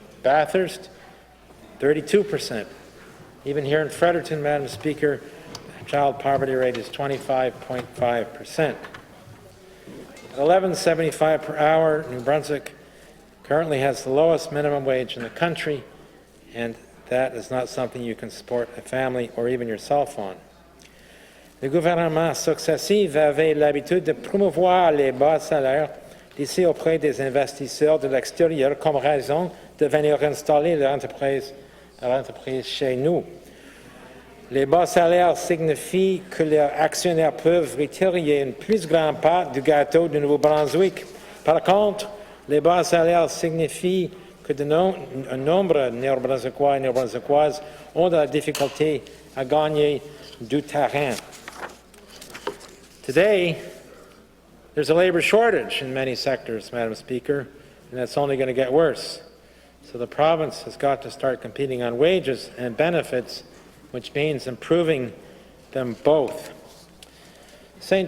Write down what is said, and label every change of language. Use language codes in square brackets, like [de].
[en] Bathurst, 32%. Even here in Fredericton, Madam Speaker, the child poverty rate is 25.5%. At $11.75 per hour, New Brunswick currently has the lowest minimum wage in the country, and that is not something you can support a family or even yourself on. [fr] Les gouvernements successifs avaient l'habitude de promouvoir les bas salaires laissés auprès des investisseurs de l'extérieur comme raison de venir installer leur entreprise chez nous. Les bas salaires signifient que leurs actionnaires peuvent retirer une plus grande part du gâteau du Nouveau-Brunswick. Par contre, les bas salaires signifient que un nombre de Néo-Brunswickois et Néo-Brunswickoises ont de la difficulté à gagner du terrain. [en] Today, there's a labor shortage in many sectors, Madam Speaker, and that's only going to get worse. So the province has got to start competing on wages and benefits, which means improving them both. St.